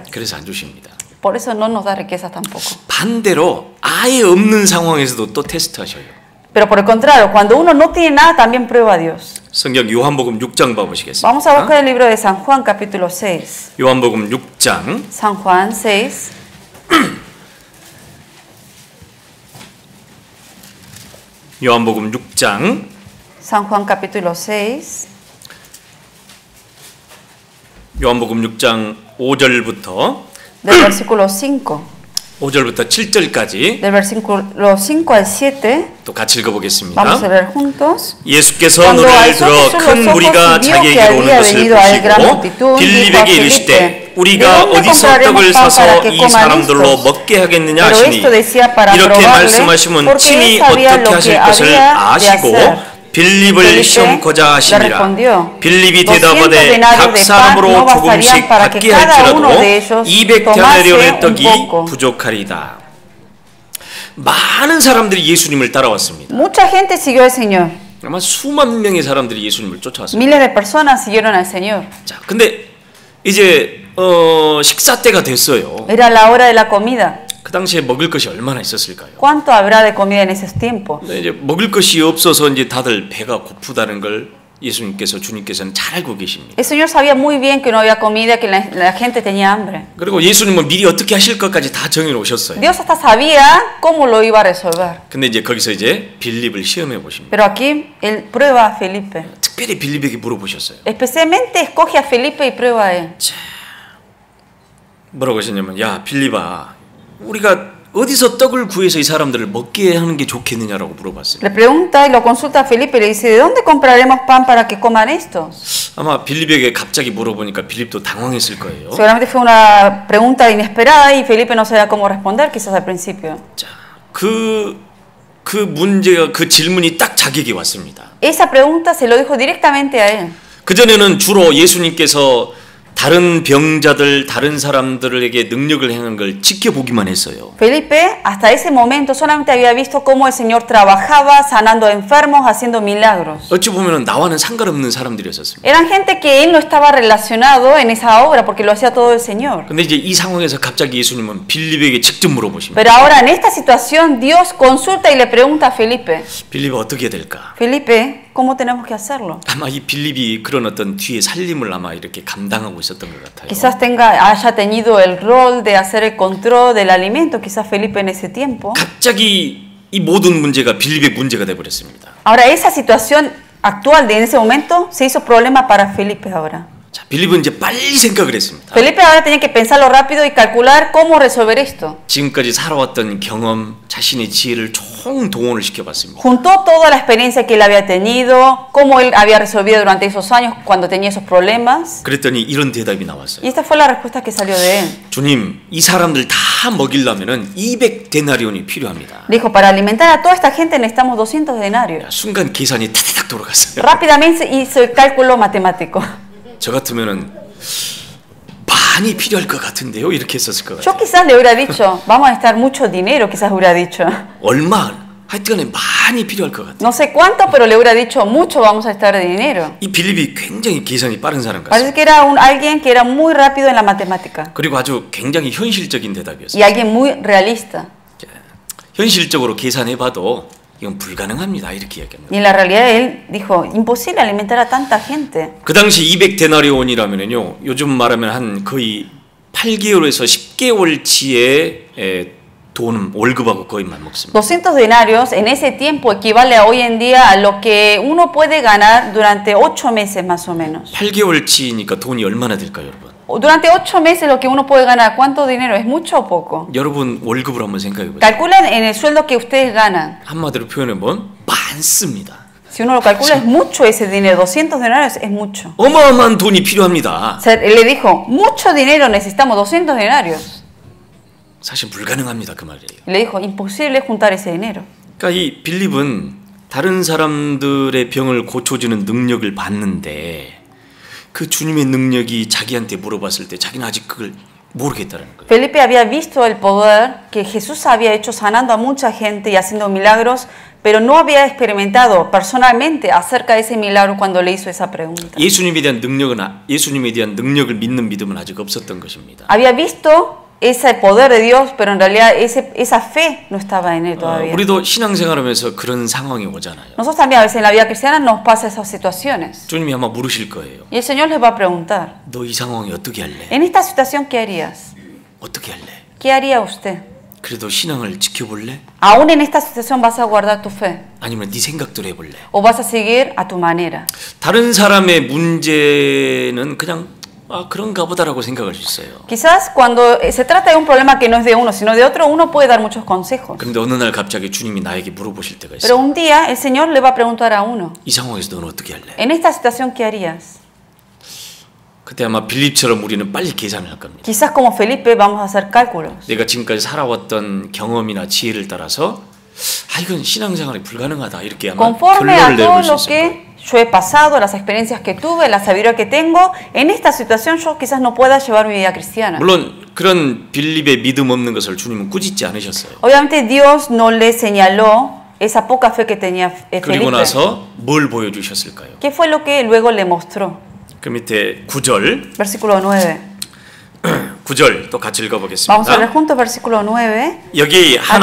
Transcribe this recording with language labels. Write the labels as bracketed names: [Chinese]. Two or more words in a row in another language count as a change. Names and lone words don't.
[Korean] 그래서 안 주십니다. [Spanish] Por eso no nos da riquezas tampoco. [Korean] 반대로 아예 없는 상황에서도 또 테스트하셔요. [Spanish] Pero por el contrario, cuando uno no tiene nada, también prueba a Dios. [Korean] 성경 요한복음 6장 봐보시겠습니다. [Spanish] Vamos a buscar el libro de San Juan, capítulo 6. [Korean] 요한복음 6장 [Spanish] San Juan 6. [Korean] 요한복음 6장 [Spanish] San Juan, capítulo 6. [Korean] 요한복음 6장 5절부터 [Spanish] Del versículo 5. [Korean] 5절부터 7절까지 [Spanish] Del versículo 5 al 7. [Korean] 또 같이 [Spanish] Vamos a [Korean] 읽어보겠습니다. [Spanish] leer juntos. [Korean] 예수께서 [Spanish] Cuando [Korean] 노래를 [Spanish] alzó [Korean] 들어 [Spanish] Jesús [Korean] 큰 [Spanish] los ojos [Korean] 무리가 [Spanish] y vio que [Korean] 자기에게로 오는 [Spanish] había [Korean] 것을 [Spanish] venido a él gran [Korean] 보시고 [Spanish] multitud, dijo a [Korean] 빌립에게 이르시되 [Spanish] Felipe, [Korean] 우리가 [Spanish] ¿de dónde [Korean] 어디서 [Spanish] compraremos [Korean] 떡을 [Spanish] pan para [Korean] 사서 [Spanish] que [Korean] 이 [Spanish] coman [Korean] 사람들로 [Spanish] estos? [Korean] 먹게 하겠느냐 [Spanish] Pero [Korean] 하시니 [Spanish] esto decía para [Korean] 이렇게 [Spanish] probarle, [Korean] 말씀하시면 [Spanish] porque [Korean] 친히 [Spanish] él sabía [Korean] 어떻게 [Spanish] lo [Korean] 하실 [Spanish] que [Korean] 것을 [Spanish] había de [Korean] 아시고 [Spanish] hacer. [Korean] 빌립을 [Spanish] Felipe [Korean] 시험코자 [Spanish] le [Korean] 하시니라. [Spanish] respondió, [Korean] 빌립이 [Spanish] 200 [Korean] 대답하되 [Spanish] denarios [Korean] 각 [Spanish] de pan [Korean] 사람으로 [Spanish] no [Korean] 조금씩 [Spanish] bastarían para que [Korean] 받게 [Spanish] cada uno [Korean] 할지라도 [Spanish] de ellos [Korean] 200데나리온의 [Spanish] tomase un [Korean] 떡이 [Spanish] poco. [Korean] 부족하리다. 많은 사람들이 예수님을 따라왔습니다. [Spanish] Mucha gente siguió al Señor. [Korean] 아마 수만 명의 사람들이 예수님을 쫓아왔습니다. [Spanish] Miles de personas siguieron al Señor. [Korean] 자, 근데 이제 식사 때가 됐어요. [Spanish] Era la hora de la comida. [Korean] 그 당시에 먹을 것이 얼마나 있었을까요? [Spanish] ¿Cuánto habrá de comida en esos tiempos? [Korean] 근데 이제 먹을 것이 없어서 이제 다들 배가 고프다는 걸 예수님께서 주님께서는 잘 알고 계십니다. [Spanish] El Señor sabía muy bien que no había comida, que la gente tenía hambre. [Korean] 그리고 예수님은 미리 어떻게 하실 것까지 다 정해 놓으셨어요. [Spanish] Dios hasta sabía cómo lo iba a resolver. [Korean] 근데 이제 거기서 이제 빌립을 시험해 보십니다. [Spanish] Pero aquí él prueba a Felipe. [Korean] 특별히 빌립에게 물어보셨어요. [Spanish] Especialmente escoge a Felipe y prueba a él. [Korean] 자, 뭐라고 하셨냐면, 야 빌립아, 우리가 어디서 떡을 구해서 이 사람들을 먹게 하는 게 좋겠느냐라고 물어봤어요. [Spanish] Le pregunta y lo consulta a Felipe y le dice, ¿de dónde compraremos pan para que coman estos? [Korean] 아마 빌립에게 갑자기 물어보니까 빌립도 당황했을 거예요. [Spanish] Seguramente fue una pregunta inesperada y Felipe no sabía cómo responder, quizás al principio. [Korean] 자, 그 문제가 그 질문이 딱 자기에게 왔습니다. [Spanish] Esa pregunta se lo dijo directamente a él. [Korean] 그 전에는 주로 예수님께서 다른 병자들, 다른 사람들에게 능력을 행한 걸 지켜보기만 했어요. [Spanish] Felipe hasta ese momento solamente había visto cómo el Señor trabajaba sanando a enfermos, haciendo milagros. [Korean] 어찌 보면은 나와는 상관없는 사람들이었습니다. [Spanish] Eran gente que él no estaba relacionado en esa obra porque lo hacía todo el Señor. [Korean] 근데 이제 이 상황에서 갑자기 예수님은 빌립에게 직접 물어보십니다. [Spanish] Pero ahora en esta situación Dios consulta y le pregunta a Felipe, [Korean] 빌립 어떻게 해야 될까? [Spanish] Felipe, ¿cómo tenemos que hacerlo? [Korean] 아마 이 빌립이 그런 어떤 뒤에 살림을 아마 이렇게 감당하고 있었던 것 같아요. [Spanish] Quizás haya tenido el rol de hacer el control del alimento, quizás Felipe en ese tiempo. [Korean] 갑자기 이 모든 문제가 빌립의 문제가 돼 버렸습니다. [Spanish] Ahora esa situación actual de en ese momento se hizo problema para Felipe ahora. [Korean] 자, 빌립은 이제 빨리 생각을 했습니다. [Spanish] Felipe ahora tenía que pensarlo rápido y calcular cómo resolver esto. [Korean] 지금까지 살아왔던 경험, 자신의 지혜를 총동원을 시켜봤습니다. [Spanish] Juntó toda la experiencia que él había tenido, cómo él había resolvido durante esos años cuando tenía esos problemas. [Korean] 그랬더니 이런 대답이 나왔어요. [Spanish] Y esta fue la respuesta que salió de él. [Korean] 주님, 이 사람들 다 먹이려면은 200데나리온이 필요합니다. [Spanish] Dijo, para alimentar a toda esta gente necesitamos 200 denarios. [Korean] 순간 계산이 타닥 돌아갔어요. [Spanish] Rápidamente hizo el cálculo matemático. [Korean] 저 같으면은 많이 필요할 것 같은데요, 이렇게 했었을 것 [Spanish] Yo [Korean] 같아요. [Spanish] quizás le hubiera dicho, vamos a necesitar mucho dinero, quizás hubiera dicho. [Korean] 얼마? 하여튼간에 많이 필요할 것 같아요. [Spanish] No sé cuánto, pero le hubiera dicho, mucho vamos a necesitar de dinero. [Korean] 이 빌립이 굉장히 계산이 빠른 사람 [Spanish] Parece [Korean] 같습니다. [Spanish] que era alguien que era muy rápido en la matemática. [Korean] 그리고 아주 굉장히 현실적인 [Spanish] Y [Korean] 대답이었어요. [Spanish] alguien muy realista. [Korean] 현실적으로 계산해봐도 이건 불가능합니다, 이렇게 이야기합니다. [Spanish] Y en la realidad él dijo, imposible alimentar a tanta gente. [Korean] 그 당시 200데나리온이라면요, 요즘 말하면 한 거의 8개월에서 10개월치의 돈 월급하고 거의 맞먹습니다. [Spanish] 200 denarios en ese tiempo equivale a hoy en día a lo que uno puede ganar durante 8 meses más o menos. [Korean] 8개월치니까 돈이 얼마나 될까요, 여러분? [Spanish] Durante 8 meses lo que uno puede ganar, ¿cuánto dinero? ¿Es mucho o poco? [Korean] 여러분 월급을 한번 생각해 보세요. [Spanish] Calculen en el sueldo que ustedes ganan. [Korean] 한마디로 표현해 보면 많습니다. [Spanish] Si uno lo calcula es mucho ese dinero, 200 denarios es mucho. [Korean] 어마어마한 돈이 필요합니다. [Spanish] O sea, él le dijo, mucho dinero necesitamos, 200 denarios. [Korean] 사실 불가능합니다 그 말이에요. [Spanish] Y le dijo, imposible juntar ese dinero. [Korean] 그러니까 이 빌립은 다른 사람들의 병을 고쳐주는 능력을 받는데 그 주님의 능력이 자기한테 물어봤을 때 자기는 아직 그걸 모르겠다는 거예요. [Spanish] Felipe había visto el poder que Jesús había hecho sanando a mucha gente y haciendo milagros, pero no había experimentado personalmente acerca de ese milagro cuando le hizo esa pregunta. [Korean] 예수님에 대한 능력을 믿는 믿음은 아직 없었던 것입니다. [Spanish] Había visto ese poder de Dios, pero en realidad esa fe no estaba en él todavía. [Korean] 우리도 신앙생활하면서 그런 상황이 오잖아요. [Spanish] Nosotros también a veces en la vida cristiana nos pasa esas situaciones. [Korean] 주님이 아마 물으실 거예요. [Spanish] Y el Señor les va a preguntar, [Korean] 너 이 상황에 어떻게 할래? [Spanish] en esta situación, ¿qué harías? [Korean] 어떻게 할래? [Spanish] ¿Qué haría usted? [Korean] 그래도 신앙을 지켜볼래? [Spanish] Aún en esta situación vas a guardar tu fe [Korean] 아니면 네 생각대로 해볼래? [Spanish] o vas a seguir a tu manera. [Korean] 다른 사람의 문제는 그냥 그런가 보다라고 생각할 수 있어요. [Spanish] Quizás cuando se trata de un problema que no es de uno, sino de otro, uno puede dar muchos consejos. [Korean] 그런데 어느 날 갑자기 주님이 나에게 물어보실 때가 [Spanish] Pero [Korean] 있어요. [Spanish] un día el Señor le va a preguntar a uno, [Korean] 이 상황에서 너는 어떻게 할래? [Spanish] en esta situación, ¿qué harías? [Korean] 그때 아마 빌립처럼 우리는 빨리 계산을 할 겁니다. [Spanish] Quizás como Felipe vamos a hacer cálculos. [Korean] 내가 지금까지 살아왔던 경험이나 지혜를 따라서 이건 신앙생활이 불가능하다 이렇게 아마 [Spanish] Conforme a [Korean] 결론을 [Spanish] todo [Korean] 내릴 수 [Spanish] lo [Korean] 있을 거예요. [Spanish] que yo he pasado, las experiencias que tuve, la sabiduría que tengo, en esta situación yo quizás no pueda llevar mi vida cristiana. [Korean] 물론 그런 빌립의 믿음 없는 것을 주님은 꾸짖지 않으셨어요. [Spanish] Obviamente Dios no le señaló esa poca fe que tenía [Korean] 그리고 [Spanish] Felipe. [Korean] 나서 뭘 보여주셨을까요? [Spanish] ¿Qué fue lo que luego le mostró? [Korean] 그 밑에 9절 [Spanish] Versículo 9. [Korean] 9절 또 같이 [Spanish] Vamos a leer [Korean] 읽어보겠습니다. [Spanish] juntos versículo 9. [Korean] 여기 한